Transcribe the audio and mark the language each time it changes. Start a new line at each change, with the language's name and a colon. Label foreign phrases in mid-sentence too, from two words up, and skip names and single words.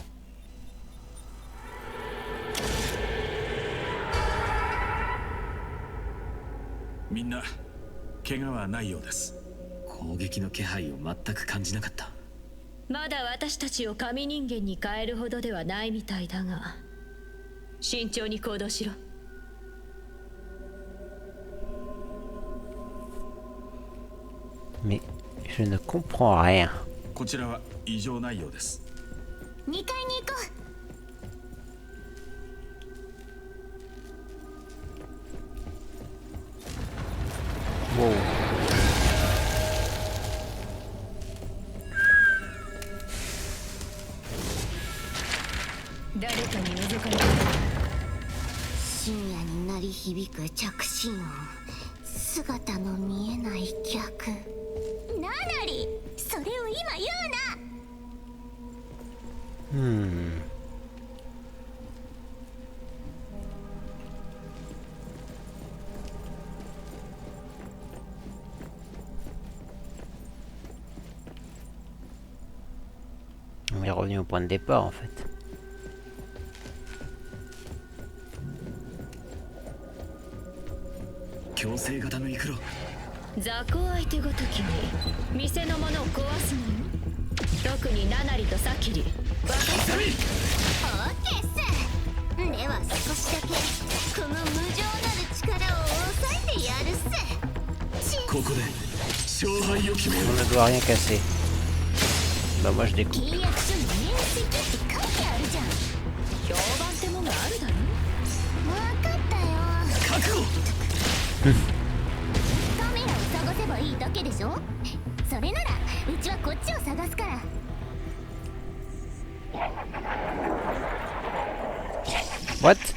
Japanese: みんな怪我はないようです。攻撃の気配を全く感じなかった。まだ私たちを神人間に変えるほどではないみたいだが、慎重に行動しろ。
French: Mais je ne comprends rien.
Japanese: こちらは異常ないようです。 2階に行こう。 Wow. 誰かに覗かれた。深夜に鳴り響く着信音。姿の見えない客。ナナリ、それを今言うな。
French: On est revenu au point de départ en fait.
Japanese: 強制型のイクロ。雑魚相手ごときに店のものを壊すのよ。特にナナリとサキリ。オーケーっす。では少しだけこの無情なる力を抑えてやるっす。ここで勝敗を決めよ
French: On ne doit rien casser. Bah moi je découpe.
Japanese: 契約書に面積って書いてあるじゃん。評判ってもんがあるだろ。分かったよ。覚悟。カメラを探せばいいだけでしょ。それならうちはこっちを探すから。 What?